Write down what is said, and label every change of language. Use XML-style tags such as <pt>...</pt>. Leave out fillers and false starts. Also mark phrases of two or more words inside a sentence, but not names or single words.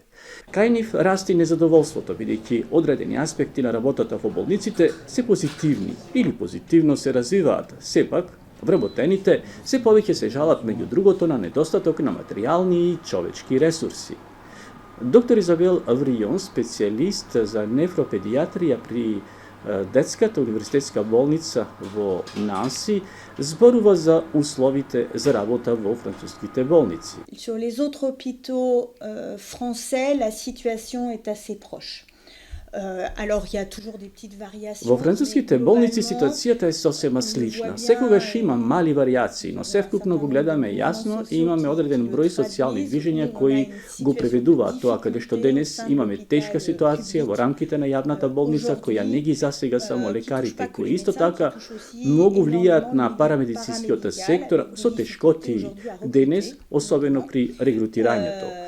<mk>Кај нив расти незадоволството, бидејќи одредени аспекти на работата во болниците се позитивни или позитивно се развиваат, сепак вработените се повеќе се жалат меѓу другото на недостаток на материјални и човечки ресурси. Доктор Изабел Аврион, специјалист за нефропедијатрија при Детската универзитетска болница во Нанси, зборува за условите за работа во француските болници.</mk> <fr>Sur les autres hôpitaux français, la situation est assez proche.</fr> <mk>Во француските болници ситуацијата е сосема слична. Секогаш има мали варијации, но севкупно го гледаме јасно и имаме одреден број социјални движења кои го преведуваат тоа каде што денес имаме тешка ситуација во рамките на јавната болница која не ги засега само лекарите, кои исто така многу влијаат на парамедицинскиот сектор со тешкоти денес, особено при регрутирањето.</mk>